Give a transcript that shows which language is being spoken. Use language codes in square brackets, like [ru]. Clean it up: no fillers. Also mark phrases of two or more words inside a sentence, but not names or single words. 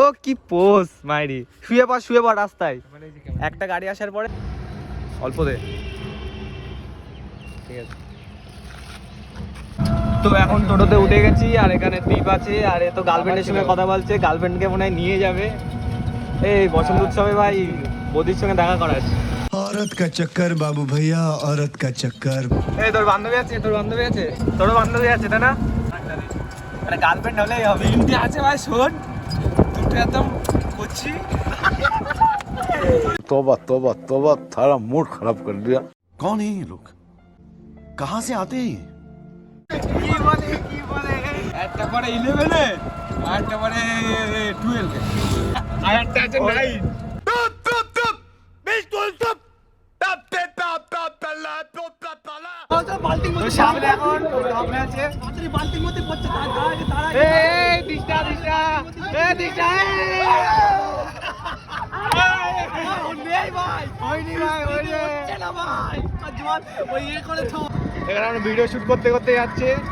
[bn] কি পোজ মাইরি, শুয়ে পড় রাস্তায়। একটা গাড়ি আসার পরে অল্প দে, ঠিক আছে। তো এখন টোটোতে উঠে গেছি, আর এখানে দ্বীপ আছে, আর এ তো গার্লফ্রেন্ডের সঙ্গে কথা বলছে, গার্লফ্রেন্ডকে মনে হয় নিয়ে যাবে এই বসন্ত উৎসবে। ভাই বদির সঙ্গে দেখা করার। [hi] औरत का चक्कर बाबू भैया औरत का चक्कर। [bn] এই তোর বান্ধবী আছে, তোরও বান্ধবী আছে তাই না? মানে গার্লফ্রেন্ড হলেই হবে। তিনটে আছে ভাই, শোন দুটো একদম করছি। [hi] तौबा तौबा तौबा, थारा मूड खराब कर दिया। कौन है ये लोग, कहाँ से आते हैं ये? [bn] কি বলে একটা পরে 11 আর একটা পরে 12 আর একটা আছে 9। সামনে এখন সামনে আছে বালতির মধ্যে পড়ছে, এই দিশটা এখানে আমরা ভিডিও শুট করতে করতে যাচ্ছে।